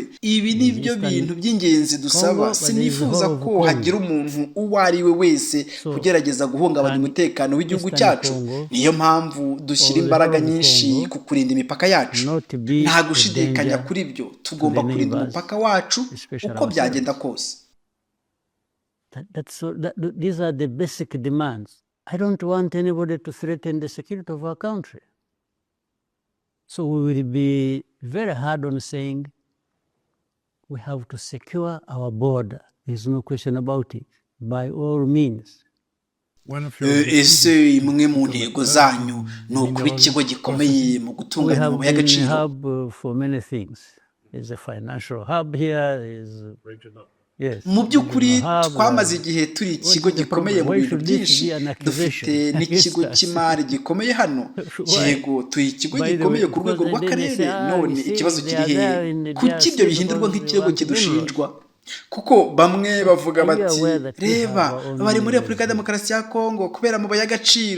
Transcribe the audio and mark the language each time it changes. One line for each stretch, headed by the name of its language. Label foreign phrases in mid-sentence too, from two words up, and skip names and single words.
Kinyarwanda: Ibi ni byo bintu by'ingenzi dusaba. Sinifuza ko hagira umuntu uwo ari we wese kugerageza guhungabanya umutekano w'igihugu cyacu. Niyo mpamvu dushyira imbaraga nyinshi ku kurinda imipaka yacu. Nta gushidikanya kuri byo, tugomba kurinda umupaka wacu uko byagenda kose.
English: These are the basic demands. I don't want anybody to threaten the security of our country. So we will be very hard on saying we have to secure our border. There's no question about it, by all means.
Kinyarwanda: Ese imwe mu ntego zanyu ni ukuba ikigo gikomeye mu gutunganya amabuye y'agaciro?
English: We have been a hub for many things. There's a financial hub here, there's regional.
Kinyarwanda: Mu by'ukuri twamaze igihe turi ikigo gikomeye mu bintu byinshi. Dufite n'ikigo cy'imari gikomeye hano. Yego turi ikigo gikomeye ku rwego rw'akarere. None ikibazo kiri hehe? Kuki ibyo bihindurwa nk'ikirego kidushinjwa? Kuko bamwe bavuga bati, reba bari muri Repubulika ya Demokarasi ya Congo kubera amabuye y'agaciro.